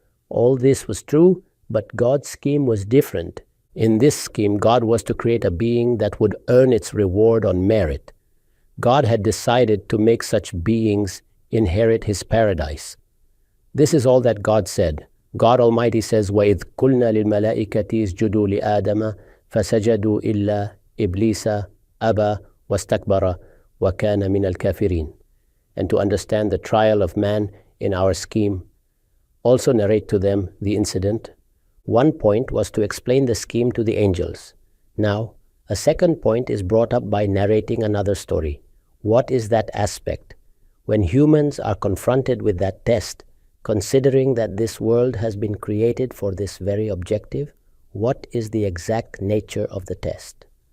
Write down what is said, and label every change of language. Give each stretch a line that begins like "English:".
English: All this was true, but God's scheme was different. In this scheme, God was to create a being that would earn its reward on merit. God had decided to make such beings inherit his paradise. This is all that God said. God Almighty says,
Arabic: وَإِذْ قُلْنَا لِلْمَلَائِكَةِ اسْجُدُوا لِآدَمَ فَسَجَدُوا إِلَّا إِبْلِيسَ أَبَى وَاسْتَكْبَرَ وَكَانَ مِنَ الْكَافِرِينَ.
English: and to understand the trial of man in our scheme. Also narrate to them the incident. One point was to explain the scheme to the angels. Now, a second point is brought up by narrating another story. What is that aspect? When humans are confronted with that test, considering that this world has been created for this very objective, what is the exact nature of the test?